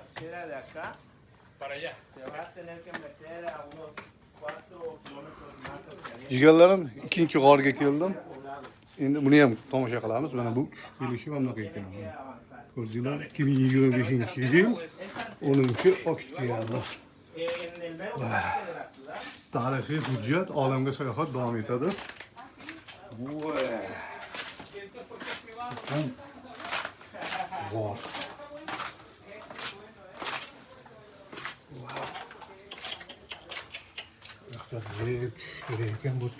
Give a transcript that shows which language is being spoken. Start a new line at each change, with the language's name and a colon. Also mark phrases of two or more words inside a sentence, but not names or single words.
Spanish: carretera de acá Para allá. se va a tener que meter a unos 4 kilómetros más hacia allá.
Uzbek: Jigarlarim, ikkinchi g'orga keldim. Endi buni ham tomosha qilamiz. Mana bu kelishi mana bunaqa ekan. Ko'rdinglar? 2025-yil 10-oktyabr.
Spanish: En el mero parque de la ciudad.
Uzbek: Tarixiy hujjat, olamga sayohat davom etadi. Wow. Ekan bu yerga.